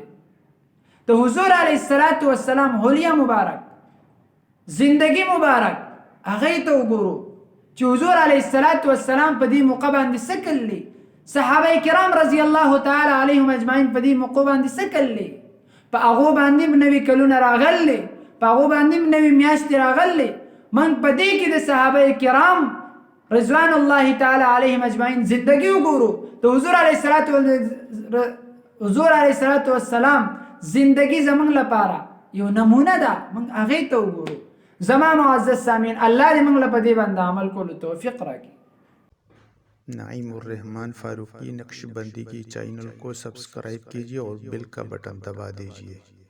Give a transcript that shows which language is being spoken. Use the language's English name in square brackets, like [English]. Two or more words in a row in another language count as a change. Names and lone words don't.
[Pashto] د حضور [Arabic] علیه السلام [Pashto] حلیه مبارک زندگی مبارک هغه ته وګورو چې حضور [Arabic] علیه السلام [Pashto] په دې موقع باندې څه کړلي صحابه کرام [Arabic] رضی الله تعالی علیهم اجمعین [Pashto] په دې موقع باندې څه کړلي په هغه باندې نوی کلونه راغلي په هغه باندې نوی میاشتې راغلي من په دې کې د صحابه کرام [Arabic] رضوان الله تعالی علیهم اجمعین [Pashto] زندگی وګورو د حضور [Arabic] علیه السلام [Pashto] زندگی زمونږ لپاره یو نمونه ده موږ هغه ته وګورو زما معزز سامعین الله دې موږ له په دې باندې عمل کولو توفیق راکړي [Urdu] نعیم الرحمن فاروقی نقشبندی کی چینل کو سبسکرائب کیجیے اور بیل کا بٹن دبا دیجیے.